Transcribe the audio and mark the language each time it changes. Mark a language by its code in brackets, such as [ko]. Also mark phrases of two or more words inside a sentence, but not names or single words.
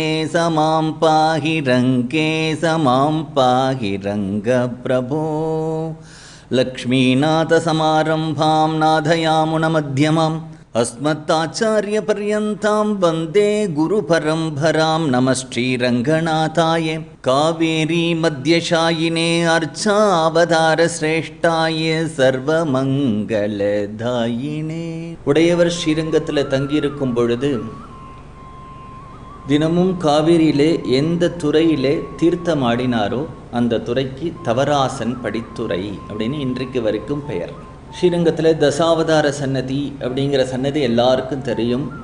[sa] समां पाहि रंके समां पाहि रंगप्रभो लक्ष्मीनाथ समारंभां नाथयामुनमध्यमाम् अस्मत्ताचार्यपर्यन्तां वन्दे गुरुपरम्परां. नमः श्रीरङ्गनाथाय कावेरी मध्यशायिने अर्चावतारश्रेष्ठाय सर्वमङ्गलदायिने. [ta] உடையவர் ஸ்ரீரங்கத்தில் தங்கியிருக்கும் பொழுது தினமும் காவிரியிலே எந்த துறையிலே தீர்த்தமாடினாரோ அந்த துறைக்கு தவராசன் படித்துறை அப்படின்னு இன்றைக்கு வரைக்கும் பெயர். ஸ்ரீரங்கத்தில் தசாவதார சன்னதி அப்படிங்கிற சன்னதி எல்லாருக்கும் தெரியும்.